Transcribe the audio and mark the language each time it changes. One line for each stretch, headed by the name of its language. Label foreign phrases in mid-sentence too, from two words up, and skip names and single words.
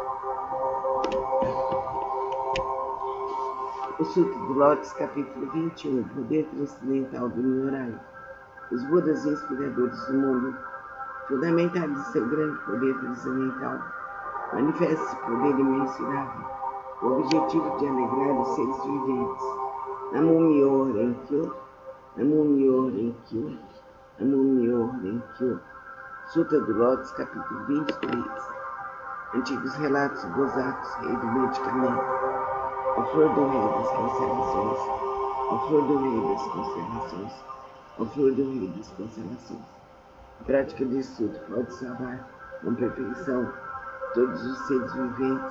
Portuguese: O Sutra do Lótus, capítulo 21, Poder Transcendental do New Horário. Os Budas inspiradores do mundo, fundamentados em seu grande poder transcendental, manifesta esse poder imensurável, com o objetivo de alegrar os seres viventes.
Japanese: 南無妙法蓮華経、南無妙法蓮華経、南無妙法蓮華経.
Portuguese: Sutra do Lótus, capítulo 23. Antigos relatos dos atos, rei do medicamento. A flor do rei das constelações. A flor do rei das constelações. A flor do rei das constelações. A prática desse sutra pode salvar com perfeição todos os seres viventes.